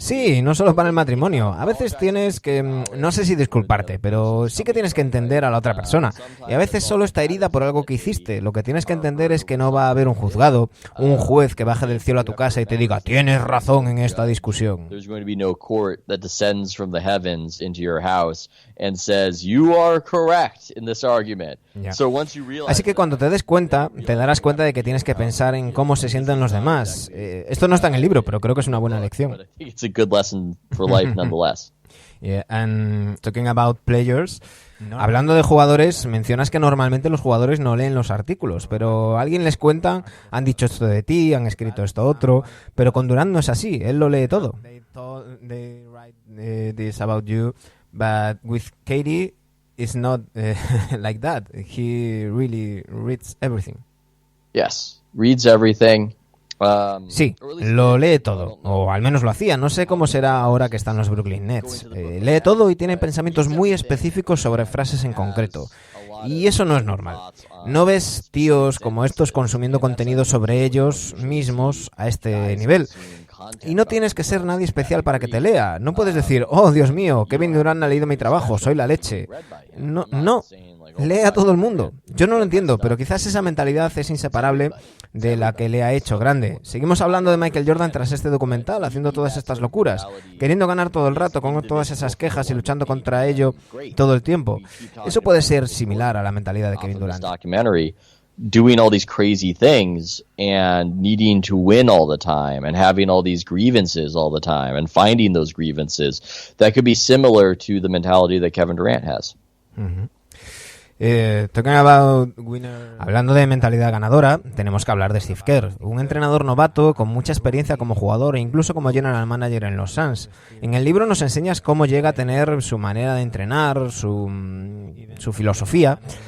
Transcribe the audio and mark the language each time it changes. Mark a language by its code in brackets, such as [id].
[es] Sí, no solo para el matrimonio. A veces tienes que, no sé si disculparte, pero sí que tienes que entender a la otra persona. Y a veces solo está herida por algo que hiciste. Lo que tienes que entender es que no va a haber un juzgado, un juez que baje del cielo a tu casa y te diga, tienes razón en esta discusión. [en] There's going to be no court that descends from the heavens into your house and says, you are correct in this argument. So once you realize. [es] Así que cuando te des cuenta, te darás cuenta de que tienes que pensar en cómo se sienten los demás. Esto no está en el libro, pero creo que es una buena lección. [en] It's a good lesson for life nonetheless. Yeah, and talking about players, [es] hablando de jugadores, mencionas que normalmente los jugadores no leen los artículos, pero alguien les cuenta, han dicho esto de ti, han escrito esto otro, pero con Durant no es así, él lo lee todo. [en] They write this about you, but with Katie it's not like that. He really reads everything. Yes, reads everything. [es] Sí, lo lee todo, o al menos lo hacía. No sé cómo será ahora que están los Brooklyn Nets. Lee todo y tiene pensamientos muy específicos sobre frases en concreto. Y eso no es normal. No ves tíos como estos consumiendo contenido sobre ellos mismos a este nivel. Y no tienes que ser nadie especial para que te lea. No puedes decir, oh, Dios mío, Kevin Durant ha leído mi trabajo, soy la leche. No. Lee a todo el mundo. Yo no lo entiendo, pero quizás esa mentalidad es inseparable de la que le ha hecho grande. Seguimos hablando de Michael Jordan tras este documental, haciendo todas estas locuras, queriendo ganar todo el rato, con todas esas quejas y luchando contra ello todo el tiempo. Eso puede ser similar a la mentalidad de Kevin Durant. [en] doing all these crazy things and needing to win all the time and having all these grievances all the time and finding those grievances that could be similar to the mentality that Kevin Durant has. Talking about winner. [es] Hablando de mentalidad ganadora, tenemos que hablar de Steve Kerr, un entrenador novato con mucha experiencia como jugador e incluso como general manager en los Suns. En el libro nos enseñas cómo llega a tener su manera de entrenar, su filosofía.